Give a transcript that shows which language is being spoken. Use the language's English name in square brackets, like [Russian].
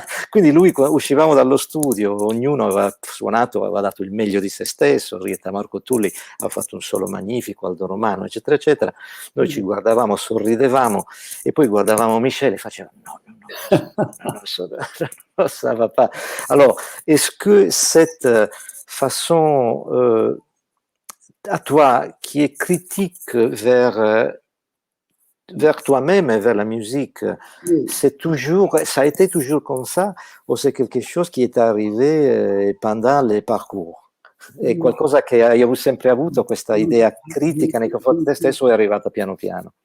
[Italian] Quindi lui, uscivamo dallo studio, ognuno aveva suonato, aveva dato il meglio di se stesso, Rita Marco Tulli aveva fatto un solo magnifico, Aldo Romano, eccetera, eccetera. Noi ci guardavamo, sorridevamo, e poi guardavamo Michel e faceva [French] non, ça va pas. Alors, est-ce que cette façon à toi, qui est critique vers toi-même et vers la musique, ça a été toujours comme ça, [Italian] o [French] c'est quelque chose qui est arrivé pendant les parcours? [Italian] È qualcosa che hai sempre avuto, questa idea critica nei confronti di te stesso, è arrivata piano piano?